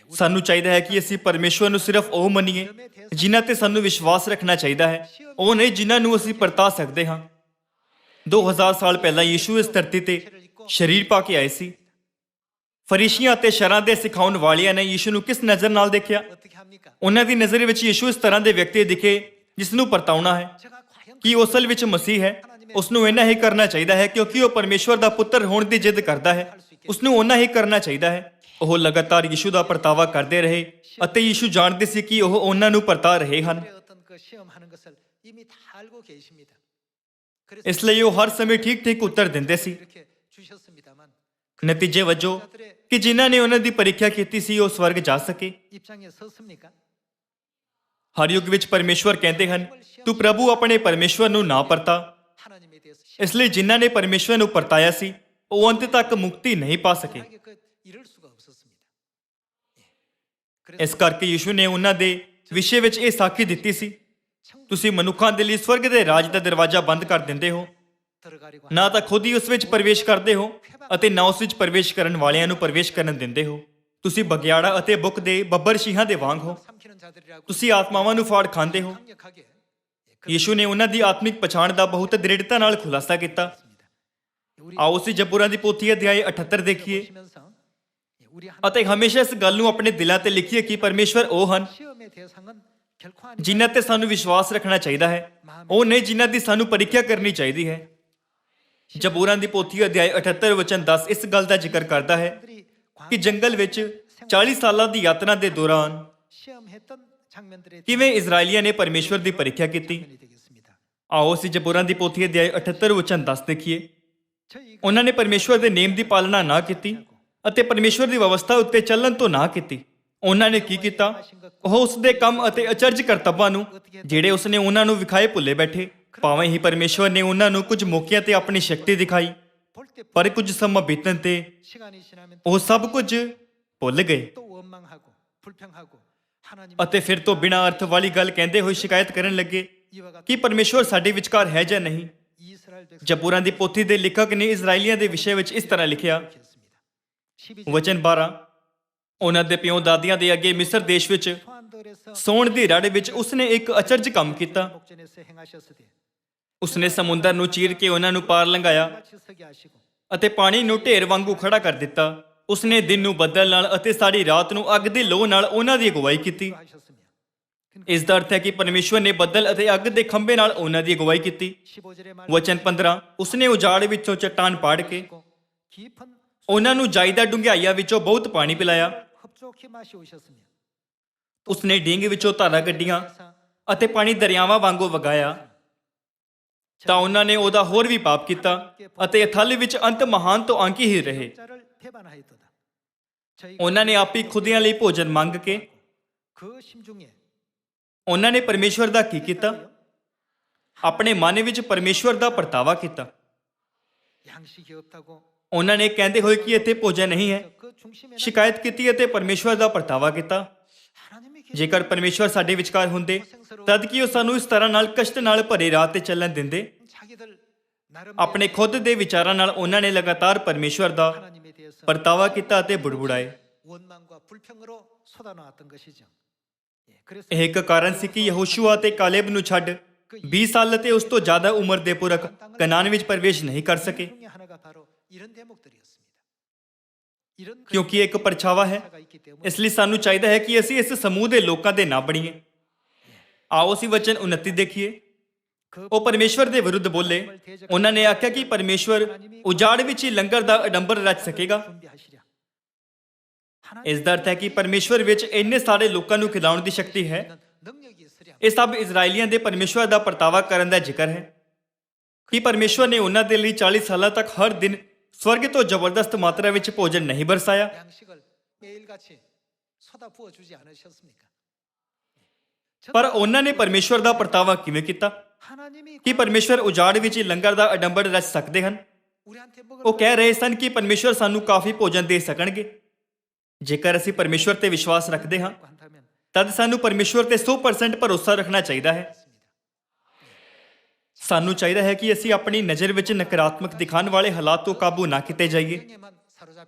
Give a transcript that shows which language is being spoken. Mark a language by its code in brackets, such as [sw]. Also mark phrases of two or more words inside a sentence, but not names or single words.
[pa] ਸਾਨੂੰ ਚਾਹੀਦਾ ਹੈ ਕਿ ਅਸੀਂ ਪਰਮੇਸ਼ਵਰ ਨੂੰ ਸਿਰਫ ਉਹ ਮੰਨੀਏ ਜਿਨ੍ਹਾਂ ਤੇ ਸਾਨੂੰ ਵਿਸ਼ਵਾਸ ਰੱਖਣਾ ਚਾਹੀਦਾ ਹੈ, ਉਹ ਨਹੀਂ ਜਿਨ੍ਹਾਂ ਨੂੰ ਅਸੀਂ ਪਰਤਾ ਸਕਦੇ ਹਾਂ। 2000 ਸਾਲ ਪਹਿਲਾਂ ਯੀਸ਼ੂ ਇਸ ਧਰਤੀ ਤੇ ਸਰੀਰ ਪਾ ਕੇ ਆਏ ਸੀ। ਫਰੀਸ਼ੀਆਂ ਅਤੇ ਸ਼ਰਾਂ ਦੇ ਸਿਖਾਉਣ ਵਾਲਿਆਂ ਨੇ ਯੀਸ਼ੂ ਨੂੰ ਕਿਸ ਨਜ਼ਰ ਨਾਲ ਦੇਖਿਆ? [ko] 어떻게 합니까? [pa] ਉਹਨਾਂ ਦੀ ਨਜ਼ਰ ਵਿੱਚ ਯੀਸ਼ੂ ਇਸ ਤਰ੍ਹਾਂ ਦੇ ਵਿਅਕਤੀ ਦਿਖੇ ਜਿਸ ਨੂੰ ਪਰਤਾਉਣਾ ਹੈ [ko] 제가 과연 [pa] ਕਿ ਉਹ ਅਸਲ ਵਿੱਚ ਮਸੀਹ ਹੈ। ਉਸ ਨੂੰ ਇੰਨਾ ਹੀ ਕਰਨਾ ਚਾਹੀਦਾ ਹੈ ਕਿਉਂਕਿ ਉਹ ਪਰਮੇਸ਼ਵਰ ਦਾ ਪੁੱਤਰ ਹੋਣ ਦੀ ਜਿੱਦ ਕਰਦਾ ਹੈ। ਉਸ ਨੂੰ ਓਨਾ ਹੀ ਕਰਨਾ ਚਾਹੀਦਾ ਹੈ। ਉਹ ਲਗਾਤਾਰ ਯੀਸ਼ੂ ਦਾ ਪਰਤਾਵਾ ਕਰਦੇ ਰਹੇ ਅਤੇ ਯੀਸ਼ੂ ਜਾਣਦੇ ਸੀ ਕਿ ਉਹ ਉਹਨਾਂ ਨੂੰ ਪਰਤਾ ਰਹੇ ਹਨ। [ko] 그들의 어떤 그 시험하는 것을 이미 다 알고 계십니다. [pa] ਇਸ ਲਈ ਉਹ ਹਰ ਸਮੇਂ ਠੀਕ ਉੱਤਰ ਦਿੰਦੇ ਸੀ। [ko] 이렇게 주셨습니다만 [pa] ਨਤੀਜੇ ਵਜੋਂ ਕਿ ਜਿਨ੍ਹਾਂ ਨੇ ਉਹਨਾਂ ਦੀ ਪ੍ਰੀਖਿਆ ਕੀਤੀ ਸੀ ਉਹ ਸਵਰਗ ਜਾ ਸਕੇ। [ko] 입장에 섰습니까? [pa] ਹਰ ਯੁੱਗ ਵਿੱਚ ਪਰਮੇਸ਼ਵਰ ਕਹਿੰਦੇ ਹਨ, ਤੂੰ ਪ੍ਰਭੂ ਆਪਣੇ ਪਰਮੇਸ਼ਵਰ ਨੂੰ ਨਾ ਪਰਤਾ। [ko] 하나님에 대해서 [pa] ਇਸ ਲਈ ਜਿਨ੍ਹਾਂ ਨੇ ਪਰਮੇਸ਼ਵਰ ਨੂੰ ਪਰਤਾਇਆ ਸੀ ਉਹ ਅੰਤ ਤੱਕ ਮੁਕਤੀ ਨਹੀਂ ਪਾ ਸਕੇ। [ko] 시험하게 이럴 수가 없었습니다. 예. [pa] ਇਸ ਕਰਕੇ ਯੀਸ਼ੂ ਨੇ ਉਹਨਾਂ ਦੇ ਵਿਸ਼ੇ ਵਿੱਚ ਇਹ ਸਾਖੀ ਦਿੱਤੀ ਸੀ, ਤੁਸੀਂ ਮਨੁੱਖਾਂ ਦੇ ਲਈ ਸਵਰਗ ਦੇ ਰਾਜ ਦਾ ਦਰਵਾਜ਼ਾ ਬੰਦ ਕਰ ਦਿੰਦੇ ਹੋ, [ko] 들어가려고 [pa] ਨਾ ਤਾਂ ਖੁਦ ਹੀ ਉਸ ਵਿੱਚ ਪ੍ਰਵੇਸ਼ ਕਰਦੇ ਹੋ ਅਤੇ ਨਾ ਉਸ ਵਿੱਚ ਪ੍ਰਵੇਸ਼ ਕਰਨ ਵਾਲਿਆਂ ਨੂੰ ਪ੍ਰਵੇਸ਼ ਕਰਨ ਦਿੰਦੇ ਹੋ। ਤੁਸੀਂ ਬਗਿਆੜਾ ਅਤੇ ਬੁੱਕ ਦੇ ਬੱਬਰ ਸ਼ੀਹਾਂ ਦੇ ਵਾਂਗ ਹੋ। [ko] 삼키는 자들이라고 [pa] ਤੁਸੀਂ ਆਤਮਾਵਾਂ ਨੂੰ ਫਾੜ ਖਾਂਦੇ ਹੋ। [ko] 강력하게 [pa] ਯੀਸ਼ੂ ਨੇ ਉਹਨਾਂ ਦੀ ਆਤਮਿਕ ਪਛਾਣ ਦਾ ਬਹੁਤ ਦ੍ਰਿੜਤਾ ਨਾਲ ਖੁਲਾਸਾ ਕੀਤਾ। [ko] 우리 [pa] ਆਓ ਅਸੀਂ ਜਬੂਰਾਂ ਦੀ ਪੋਥੀ ਅਧਿਆਇ 78 ਦੇਖੀਏ [ko] 보시면서 우리 [pa] ਅਤੇ ਹਮੇਸ਼ਾ ਇਸ ਗੱਲ ਨੂੰ ਆਪਣੇ ਦਿਲਾਂ ਤੇ ਲਿਖੀਏ ਕਿ ਪਰਮੇਸ਼ਵਰ ਉਹ ਹਨ [ko] 시험의 대상은 결코 아니라 [pa] ਜਿਨ੍ਹਾਂ ਤੇ ਸਾਨੂੰ ਵਿਸ਼ਵਾਸ ਰੱਖਣਾ ਚਾਹੀਦਾ ਹੈ, ਉਹ ਨਹੀਂ ਜਿਨ੍ਹਾਂ ਦੀ ਸਾਨੂੰ ਪ੍ਰੀਖਿਆ ਕਰਨੀ ਚਾਹੀਦੀ ਹੈ। ਜਬੂਰਾਂ ਦੀ ਪੋਥੀ ਅਧਿਆਇ 78 ਵਚਨ 10 ਇਸ ਗੱਲ ਦਾ ਜ਼ਿਕਰ ਕਰਦਾ ਹੈ ਕਿ ਜੰਗਲ ਵਿੱਚ 40 ਸਾਲਾਂ ਦੀ ਯਾਤਰਾ ਦੇ ਦੌਰਾਨ [ko] 시험했던 장면들에 [pa] ਕਿਵੇਂ ਇਜ਼ਰਾਈਲੀਆਂ ਨੇ ਪਰਮੇਸ਼ਵਰ ਦੀ ਪ੍ਰੀਖਿਆ ਕੀਤੀ। [ko] 장면이 되겠습니다. [pa] ਆਓ ਅਸੀਂ ਜਬੂਰਾਂ ਦੀ ਪੋਥੀ ਅਧਿਆਇ 78 ਵਚਨ 10 ਦੇਖੀਏ। [ko] 저희가 [pa] ਉਹਨਾਂ ਨੇ ਪਰਮੇਸ਼ਵਰ ਦੇ ਨੇਮ ਦੀ ਪਾਲਣਾ ਨਾ ਕੀਤੀ ਅਤੇ ਪਰਮੇਸ਼ਵਰ ਦੀ ਵਿਵਸਥਾ ਉੱਤੇ ਚੱਲਣ ਤੋਂ ਨਾ ਕੀਤੀ। ਉਹਨਾਂ ਨੇ ਕੀ ਕੀਤਾ? ਉਹ ਉਸ ਦੇ ਕੰਮ ਅਤੇ ਅਚਰਜ ਕਰਤੱਵਾਂ ਨੂੰ ਜਿਹੜੇ ਉਸਨੇ ਉਹਨਾਂ ਨੂੰ ਵਿਖਾਏ ਭੁੱਲੇ ਬੈਠੇ। ਭਾਵੇਂ ਹੀ ਪਰਮੇਸ਼ਵਰ ਨੇ ਉਹਨਾਂ ਨੂੰ ਕੁਝ ਮੌਕਿਆਂ ਤੇ ਆਪਣੀ ਸ਼ਕਤੀ ਦਿਖਾਈ, [ko] 볼 때 [pa] ਪਰ ਕੁਝ ਸਮਾਂ ਬੀਤਣ ਤੇ [ko] 시간이 지나면 [pa] ਉਹ ਸਭ ਕੁਝ ਭੁੱਲ ਗਏ [ko] 또 원망하고 불평하고 하나님 [pa] ਅਤੇ ਫਿਰ ਤੋਂ ਬਿਨਾਂ ਅਰਥ ਵਾਲੀ ਗੱਲ ਕਹਿੰਦੇ ਹੋਏ ਸ਼ਿਕਾਇਤ ਕਰਨ ਲੱਗੇ [ko] 이와 같은 [pa] ਕਿ ਪਰਮੇਸ਼ਵਰ ਸਾਡੇ ਵਿਚਕਾਰ ਹੈ ਜਾਂ ਨਹੀਂ। [ko] 이스라엘 백성 [pa] ਜਬੂਰਾਂ ਦੀ ਪੋਥੀ ਦੇ ਲੇਖਕ ਨੇ ਇਜ਼ਰਾਈਲੀਆਂ ਦੇ ਵਿਸ਼ੇ ਵਿੱਚ ਇਸ ਤਰ੍ਹਾਂ ਲਿਖਿਆ, [ko] 했습니다. 12절 [pa] ਵਚਨ 12, ਉਹਨਾਂ ਦੇ ਪਿਓ ਦਾਦੀਆਂ ਦੇ ਅੱਗੇ ਮਿਸਰ ਦੇਸ਼ ਵਿੱਚ [ko] 소안돌에서 [pa] ਸੌਣ ਦੀ ਰੜ ਵਿੱਚ ਉਸਨੇ ਇੱਕ ਅਚਰਜ ਕੰਮ ਕੀਤਾ। [ko] 목전에서 행하셨으되 [pa] ਉਸਨੇ ਸਮੁੰਦਰ ਨੂੰ ਚੀਰ ਕੇ ਉਹਨਾਂ ਨੂੰ ਪਾਰ ਲੰਘਾਇਆ [ko] 같이 서게 하시고 [pa] ਅਤੇ ਪਾਣੀ ਨੂੰ ਢੇਰ ਵਾਂਗੂ ਖੜਾ ਕਰ ਦਿੱਤਾ। ਉਸਨੇ ਦਿਨ ਨੂੰ ਬੱਦਲ ਨਾਲ ਅਤੇ ਸਾਰੀ ਰਾਤ ਨੂੰ ਅੱਗ ਦੀ ਲੋਹ ਨਾਲ ਉਹਨਾਂ ਦੀ ਅਗਵਾਈ ਕੀਤੀ। [ko] 하셨으며 [pa] ਇਸ ਦਾ ਅਰਥ ਹੈ ਕਿ ਪਰਮੇਸ਼ਵਰ ਨੇ ਬੱਦਲ ਅਤੇ ਅੱਗ ਦੇ ਖੰਭੇ ਨਾਲ ਉਹਨਾਂ ਦੀ ਅਗਵਾਈ ਕੀਤੀ। [ko] 15절의 말 [pa] ਵਚਨ 15, ਉਸਨੇ ਉਜਾੜ ਵਿੱਚੋਂ ਚੱਟਾਨ ਪਾੜ ਕੇ [ko] 깊은 [pa] ਉਹਨਾਂ ਨੂੰ ਜਾਇਦਾ ਡੂੰਘਾਈਆਂ ਵਿੱਚੋਂ ਬਹੁਤ ਪਾਣੀ ਪਿਲਾਇਆ। [ko] 흡족히 마시 오셨으며 [pa] ਉਸਨੇ ਡੀਂਗ ਵਿੱਚੋਂ ਧਾਰਾਂ ਕੱਢੀਆਂ ਅਤੇ ਪਾਣੀ ਦਰਿਆਵਾਂ ਵਾਂਗੂ ਵਗਾਇਆ। ਤਾਂ ਉਹਨਾਂ ਨੇ ਉਹਦਾ ਹੋਰ ਵੀ ਪਾਪ ਕੀਤਾ ਅਤੇ ਥਲ ਵਿੱਚ ਅੰਤ ਮਹਾਨ ਤੋਂ ਅੰਕੀ ਹੀ ਰਹੇ। [ko] 자를 배반하였도다. 저희가 [pa] ਉਹਨਾਂ ਨੇ ਆਪੀ ਖੁਦਿਆਂ ਲਈ ਭੋਜਨ ਮੰਗ ਕੇ [ko] 그 심중에 [pa] ਉਹਨਾਂ ਨੇ ਪਰਮੇਸ਼ਵਰ ਦਾ ਕੀ ਕੀਤਾ? ਆਪਣੇ ਮਨ ਵਿੱਚ ਪਰਮੇਸ਼ਵਰ ਦਾ ਪਰਤਾਵਾ ਕੀਤਾ। [ko] 양식이 없다고 [pa] ਉਹਨਾਂ ਨੇ ਕਹਿੰਦੇ ਹੋਏ ਕਿ ਇੱਥੇ ਭੋਜਨ ਨਹੀਂ ਹੈ [ko] 그 중심에 [pa] ਸ਼ਿਕਾਇਤ ਕੀਤੀ ਅਤੇ ਪਰਮੇਸ਼ਵਰ ਦਾ ਪਰਤਾਵਾ ਕੀਤਾ। [ko] 하나님이 [pa] ਜੇਕਰ ਪਰਮੇਸ਼ਵਰ ਸਾਡੇ ਵਿਚਕਾਰ ਹੁੰਦੇ ਤਦ ਕੀ ਉਹ ਸਾਨੂੰ ਇਸ ਤਰ੍ਹਾਂ ਨਾਲ ਕਸ਼ਟ ਨਾਲ ਭਰੇ ਰਾਹ ਤੇ ਚੱਲਣ ਦਿੰਦੇ? [ko] 자기들 나름 [pa] ਆਪਣੇ ਖੁਦ ਦੇ ਵਿਚਾਰਾਂ ਨਾਲ ਉਹਨਾਂ ਨੇ ਲਗਾਤਾਰ ਪਰਮੇਸ਼ਵਰ ਦਾ [ko] 하나님에 대해서 [pa] ਪਰਤਾਵਾ ਕੀਤਾ ਅਤੇ ਬੁੜਬੁੜਾਏ। [ko] 원망과 불평으로 쏟아놓았던 것이죠. 예, 그래서 [pa] ਇਹ ਇੱਕ ਕਾਰਨ ਸੀ ਕਿ ਯਹੋਸ਼ੂਆ ਤੇ ਕਾਲੇਬ ਨੂੰ ਛੱਡ 20 ਸਾਲ ਅਤੇ ਉਸ ਤੋਂ ਜ਼ਿਆਦਾ ਉਮਰ ਦੇ ਪੁਰਖ ਕਨਾਨ ਵਿੱਚ ਪ੍ਰਵੇਸ਼ ਨਹੀਂ ਕਰ ਸਕੇ, [ko] 중에 하나가 바로 이런 대목들이었습니다. 이런 [pa] ਕਿਉਂਕਿ ਇਹ ਇੱਕ ਪਰਛਾਵਾ ਹੈ। [ko] 그림자가 있기 때문에 [pa] ਇਸ ਲਈ ਸਾਨੂੰ ਚਾਹੀਦਾ ਹੈ ਕਿ ਅਸੀਂ ਇਸ ਸਮੂਹ ਦੇ ਲੋਕਾਂ ਦੇ ਨਾ ਬਣੀਏ। ਆਓ ਅਸੀਂ ਵਚਨ 29 ਦੇਖੀਏ। [ko] 그 [pa] ਉਹ ਪਰਮੇਸ਼ਵਰ ਦੇ ਵਿਰੁੱਧ ਬੋਲੇ। ਉਹਨਾਂ ਨੇ ਆਖਿਆ ਕਿ ਪਰਮੇਸ਼ਵਰ ਉਜਾੜ ਵਿੱਚ ਹੀ ਲੰਗਰ ਦਾ ਅਡੰਬਰ ਰਚ ਸਕੇਗਾ। [ko] 준비하시랴. [pa] ਇਸ ਦਾ ਅਰਥ ਹੈ ਕਿ ਪਰਮੇਸ਼ਵਰ ਵਿੱਚ ਇੰਨੇ ਸਾਰੇ ਲੋਕਾਂ ਨੂੰ ਖਿਲਾਉਣ ਦੀ ਸ਼ਕਤੀ ਹੈ। [ko] 능력이 있으랴. [pa] ਇਹ ਸਭ ਇਜ਼ਰਾਈਲੀਆਂ ਦੇ ਪਰਮੇਸ਼ਵਰ ਦਾ ਪਰਤਾਵਾ ਕਰਨ ਦਾ ਜ਼ਿਕਰ ਹੈ ਕਿ ਪਰਮੇਸ਼ਵਰ ਨੇ ਉਹਨਾਂ ਦੇ ਲਈ 40 ਸਾਲਾਂ ਤੱਕ ਹਰ ਦਿਨ ਸਵਰਗ ਤੋਂ ਜ਼ਬਰਦਸਤ ਮਾਤਰਾ ਵਿੱਚ ਭੋਜਨ ਨਹੀਂ ਬਰਸਾਇਆ। [ko] 양식을 매일같이 쏟아 부어 주지 않으셨습니까? [pa] ਪਰ ਉਹਨਾਂ ਨੇ ਪਰਮੇਸ਼ਵਰ ਦਾ ਪਰਤਾਵਾ ਕਿਵੇਂ ਕੀਤਾ [ko] 하나님이 [pa] ਕਿ ਪਰਮੇਸ਼ਵਰ ਉਜਾੜ ਵਿੱਚ ਹੀ ਲੰਗਰ ਦਾ ਅਡੰਬਰ ਰਚ ਸਕਦੇ ਹਨ? [ko] 우리한테 먹을 [pa] ਉਹ ਕਹਿ ਰਹੇ ਸਨ ਕਿ ਪਰਮੇਸ਼ਵਰ ਸਾਨੂੰ ਕਾਫੀ ਭੋਜਨ ਦੇ ਸਕਣਗੇ। ਜੇਕਰ ਅਸੀਂ ਪਰਮੇਸ਼ਵਰ ਤੇ ਵਿਸ਼ਵਾਸ ਰੱਖਦੇ ਹਾਂ [ko] 거 한다면 [pa] ਤਦ ਸਾਨੂੰ ਪਰਮੇਸ਼ਵਰ ਤੇ 100% ਭਰੋਸਾ ਰੱਖਣਾ ਚਾਹੀਦਾ ਹੈ। ਸਾਨੂੰ ਚਾਹੀਦਾ ਹੈ ਕਿ ਅਸੀਂ ਆਪਣੀ ਨਜ਼ਰ ਵਿੱਚ ਨਕਾਰਾਤਮਕ ਦਿਖਾਉਣ ਵਾਲੇ ਹਾਲਾਤ ਤੋਂ ਕਾਬੂ ਨਾ ਕੀਤੇ ਜਾਈਏ।